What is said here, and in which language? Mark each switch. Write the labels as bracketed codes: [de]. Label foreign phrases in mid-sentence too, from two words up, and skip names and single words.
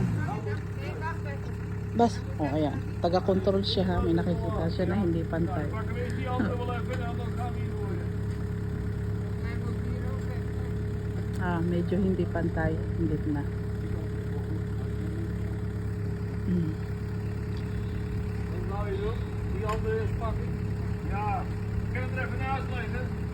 [tl] Bas, oh ayan. Taga-control siya ha. May nakikita siya na hindi pantay. Medyo hindi pantay. Hindi na. [nl] Ja, ik kan het er even naast leggen.